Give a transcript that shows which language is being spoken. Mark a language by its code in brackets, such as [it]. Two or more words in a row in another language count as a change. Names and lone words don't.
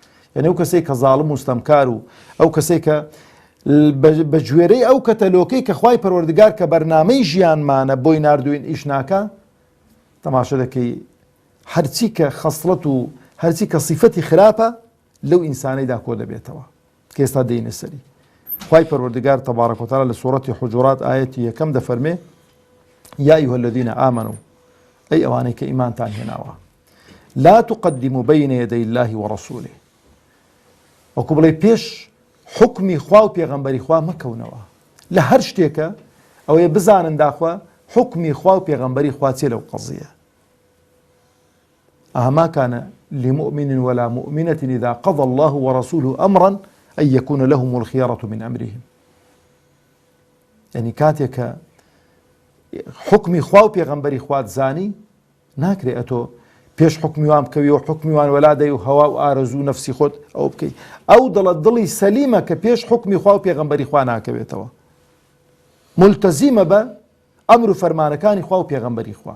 [ckb] یعنی ئەو کەسەی کە زاڵم و ستەمکار و ئەو کەسەی کە بە گوێرەی ئەو کەتەلۆکەی کە خوای پەروەردگار کە بەرنامەی ژیانمانە بۆی ناردوین ئیش ناکە، تەماشا دەکەی هەرچی کە خەسڵەت و هەرچی کە سیفەتی خراپە لەو ئینسانەیدا کۆ دەبێتەوە کە ئێستا دێنە سەری. خوای پەروەردگار [ar] تەبارەک و تەعالا [ckb] لە سوورەتی حوجورات ئایەتی یەکەم دەفەرمێ: [ar] یا ئەیها الذین آمنوا، [ckb] ئەی ئەوانەی کە ئیمانتان هێناوە، [ar] لا تقدموا بين يدي الله ورسوله، [ckb] وەکو بڵێ پێش حکمی خوا و پێغەمبەری خوا مەکەونەوە لە هەر شتێکە، ئەوەیە بزانن داخوا حکمی خوا و پێغەمبەری خوا چێ لەو قەزیە. [ar] ما كان لمؤمن ولا مؤمنة إذا قضى الله ورسوله أمرا أن يكون لهم الخيرة من أمرهم. [ckb] يعني كاتك حكمي خوا و پێغەمبەری خوات زانی ناکرێ ئەتۆ پێش حکمی وان بکەوی و حکمی وان وەلادەی و هەوا و ئارەزوو نەفسی خۆت ئەو بکەی. ئەو دڵت دڵی سەلیمە کە پێش حکمی خوا و پێغەمبەری خوا ناکەوێتەوە، ملتەزیمە بە ئەمر و فەرمانەکانی خوا و پێغەمبەری خوا.